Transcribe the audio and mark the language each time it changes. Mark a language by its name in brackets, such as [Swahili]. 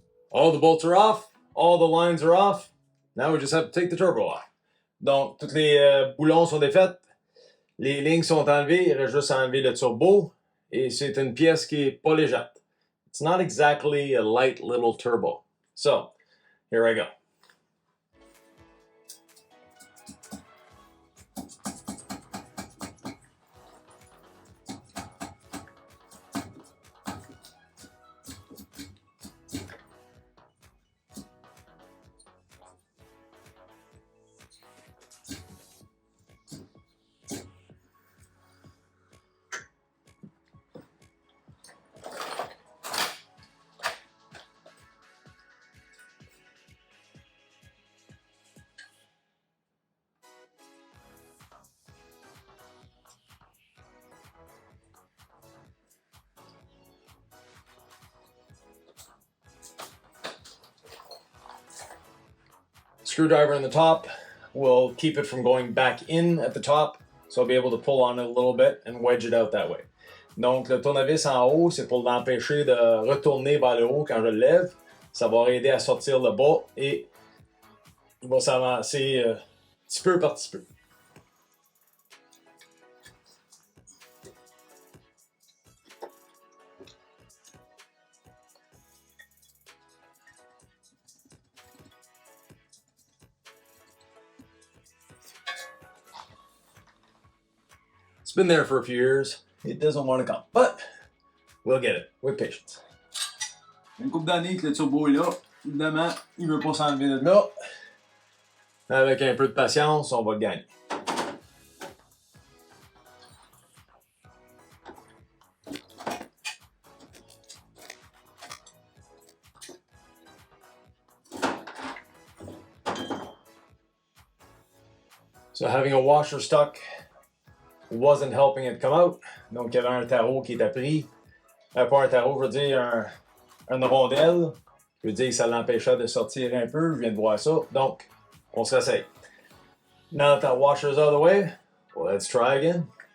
[English] All the bolts are off, all the lines are off. Now we just have to take the turbo off. [French] Donc, tous les boulons sont défaits, les lignes sont enlevées, il reste juste à enlever le turbo, et c'est une pièce qui est pas légère. [English] It's not exactly a light little turbo. So, here I go. Screwdriver in the top will keep it from going back in at the top, so I'll be able to pull on it a little bit and wedge it out that way. [French] Donc le tournevis en haut, c'est pour l'empêcher de retourner vers le haut quand je le lève. Ça va aider à sortir le bas et il va s'avancer petit peu par petit peu. [English] It's been there for a few years. it doesn't want to come. But we'll get it with patience. [French] Une couple d'années que le turbo est là. Évidemment, il veut pas s'enlever de là. Avec un peu de patience, on va le gagner. [English] So having a washer stuck wasn't helping it come out. [French] Donc il y avait un tarot qui était pris. Pas un tarot, je veux dire une rondelle. Je veux dire que ça l'empêchait de sortir un peu. Je viens de voir ça. Donc, on se réessaye. [English] Now that that washer is out of the way, let's try again.